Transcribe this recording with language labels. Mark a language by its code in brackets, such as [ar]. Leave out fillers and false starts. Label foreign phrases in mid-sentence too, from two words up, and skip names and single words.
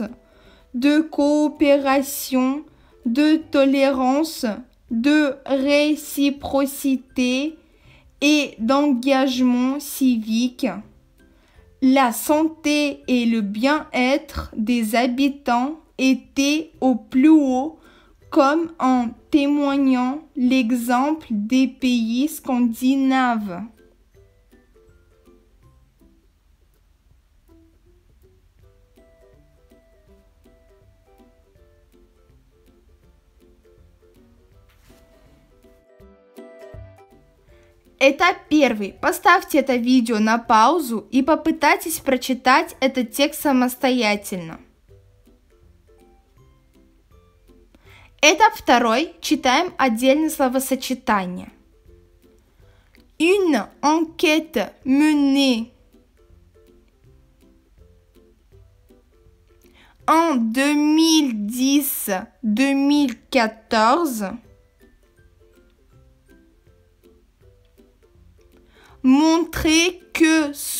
[fr] de coopération, de tolérance, de réciprocité et d'engagement civique, la santé et le bien-être des habitants étaient au plus haut, comme en témoignant l'exemple des pays scandinaves. [ru] Этап первый. Поставьте это видео на паузу и попытайтесь прочитать этот текст самостоятельно. Этап второй. Читаем отдельные словосочетания. [fr] Une enquête menée en 2010-2014 montrait que